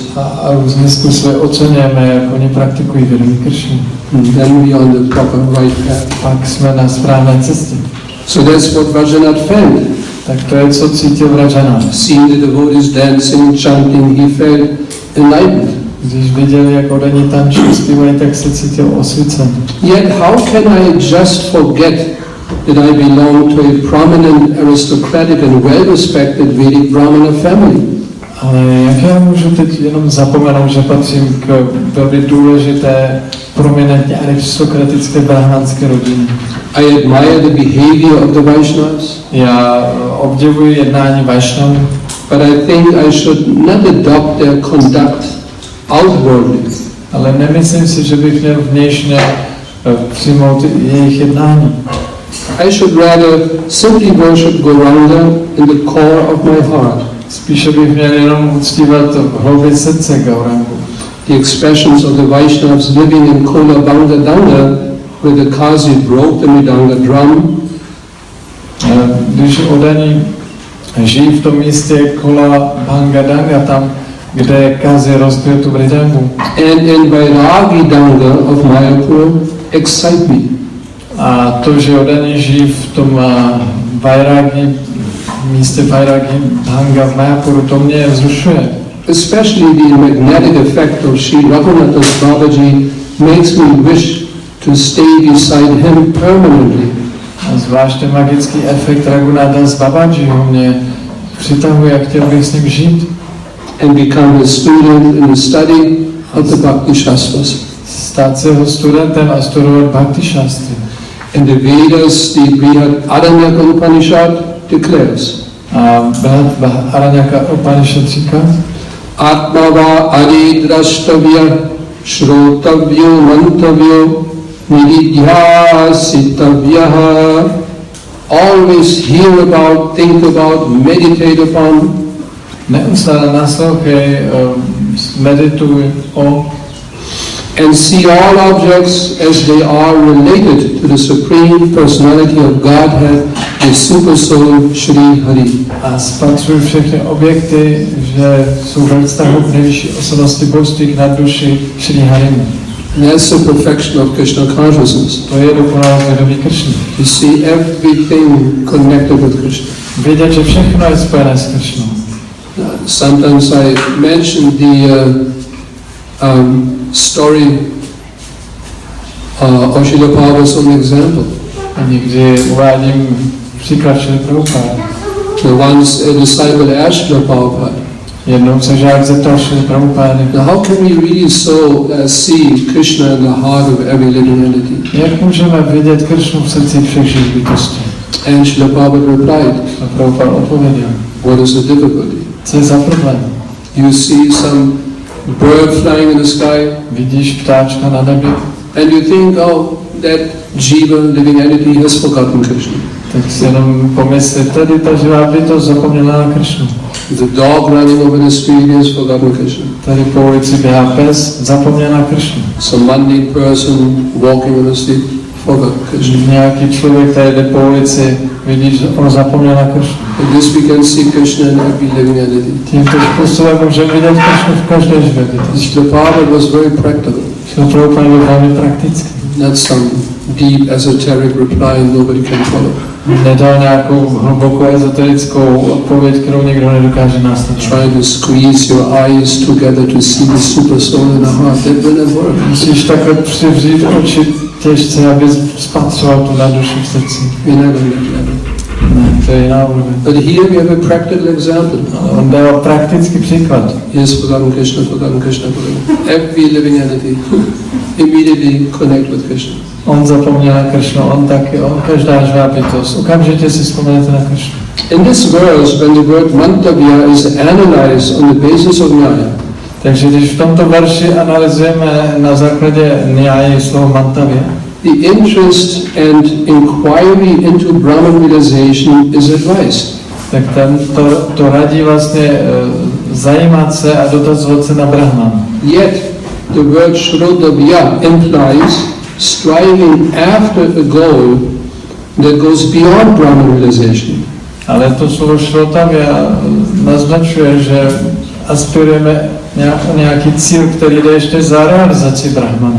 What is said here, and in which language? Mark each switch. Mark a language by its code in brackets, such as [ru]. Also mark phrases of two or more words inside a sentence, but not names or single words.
[cs] A různým způsobem oceňujeme, jak oni praktikují vědomí Krishny. [en] Then we are on the proper right path. [cs] Pak jsme na správné cestě. [en] So that's what Rajanath felt. [cs] Tak to je, co cítil Rajanath. [en] Seeing the devotees dancing, chanting, he felt enlightened. [cs] Když viděl, jak oddaní tančí, zpívají, tak se cítil osvícen. [en] Yet how can I just forget that I belong to a prominent, aristocratic and well-respected Vedic Brahmana family? [cs] Ale jak já můžu teď jenom zapomenout, že patřím k velmi důležité, prominentně aristokratické brahmanské rodině? [en] I admire the behavior of the Vaishnavas, [cs] Já obdivuji jednání Vaishnavů, [en] but I think I should not adopt their conduct outwardly. [cs] ale nemyslím si, že bych měl vnějšně přijmout jejich jednání. [en] I should rather simply worship Gauranga in the core of my heart. [cs] Spíše bych měl jenom uctívat v hloubě srdce Gaurangu. [en] The expressions of the Vaishnavas living in Kola Banga Danga, where the Kazi broke the Mridanga drum. [cs] Když oddaní žijí v tom místě Kola Banga Danga, tam, kde Kazi rozbil tu mridangu. [en] And in Vairagi Danga of Mayapur excite me. [cs] A to, že oddaní žijí v tom Vairagi, místě Vairagi Danga v Mayapuru, to mě vzrušuje. [en] Especially the magnetic effect of Sri Raghunathas Babaji makes me wish to stay beside him permanently. [cs] A zvláště magický efekt Raghunathas Babajiho mě přitahuje, jak chtěl bych s ním žít. [en] And become a student in the study of the Bhakti Shastras. [cs] Stát se jeho studentem a studovat Bhakti Shastry. [en] And the Vedas, the Brihad Aranyaka Upanishad declares, [cs] A Brihad Aranyaka Upanishad říká, [sa] Atmava Adi Drashtavya Shrotavyo Mantavyo Nididhyasitavyaha. [en] Always hear about, think about, meditate upon. [cs] neustále naslouchej, medituj o [en] and see all objects as they are related to the Supreme Personality of Godhead, the Super Soul Shri Hari. [cs] a spatřuj všechny objekty, že jsou ve vztahu k nejvyšší osobnosti božství k nadduši Shri Harimu. [en] That's the perfection of Krishna consciousness. [cs] To je dokonalost vědomí Kršny. [en] You see everything connected with Krishna. [cs] Vidět, že všechno je spojené s Kršnou. [en] Sometimes I mention the story of Srila Prabhupada as an example. [cs] A někdy uvádím příklad Šrily Prabhupády. [en] Once a disciple asked Srila Prabhupada, [cs] jednou se žák zeptal Šrily Prabhupády, [en] how can we really see Krishna in the heart of every living entity? [cs] Jak můžeme vidět Kršnu v srdci všech živých bytostí? [en] And Srila Prabhupada replied, [cs] a Prabhupada odpověděl, [en] what is the difficulty? [cs] Co je za problém? [en] You see some bird flying in the sky, [cs] vidíš ptáčka na nebi, [en] and you think, oh, that Jiva, living entity, has forgotten Krishna. [cs] Tak si jenom pomysli, tady ta živá bytost zapomněla na Kršnu. [en] The dog running over the street has forgotten Krishna. [cs] Tady po ulici běhá pes, zapomněl na Kršnu. [en] Some mundane person walking on the street forgot Krishna. [cs] Nějaký člověk, který jde po ulici, vidíš, on zapomněl na Kršnu. [en] In this we can see Krishna in every living entity. [cs] Tímto způsobem můžeme vidět Kršnu v každé živé bytosti. [en] Srila Prabhupada was very practical. [cs] Srila Prabhupada byl velmi praktický. [en] Not some deep esoteric reply nobody can follow. [cs] Nedal nějakou hlubokou ezoterickou odpověď, kterou někdo nedokáže následovat. [en] Try to squeeze your eyes together to see the super soul in the heart. That will not work. [cs] Musíš takhle přivřít oči těžce, abys spatřoval tu na duši v srdci. [en] You're not going to get that. [cs] Ne, to je jiná úroveň. [en] But here we have a practical example. [cs] On dal praktický příklad. [en] Yes, forgotten Krishna, forgotten Krishna, forgotten. Every living entity immediately connect with Krishna. [cs] On zapomněl na Kršnu, on taky, každá živá bytost. Okamžitě si vzpomenete na Kršnu. [en] In this verse, when the word mantavya is analyzed on the basis of nyaya, [cs] takže když v tomto verši analyzujeme na základě nyáji slovo mantavya, [en] the interest and inquiry into Brahman realization is advised. [cs] Tak to radí vlastně zajímat se a dotazovat se na Brahman. [en] Yet the word shrodavya implies striving after a goal that goes beyond Brahman realization. [cs] Ale to slovo šrotavya naznačuje, že aspirujeme nějaký cíl, který jde ještě za realizaci Brahmana.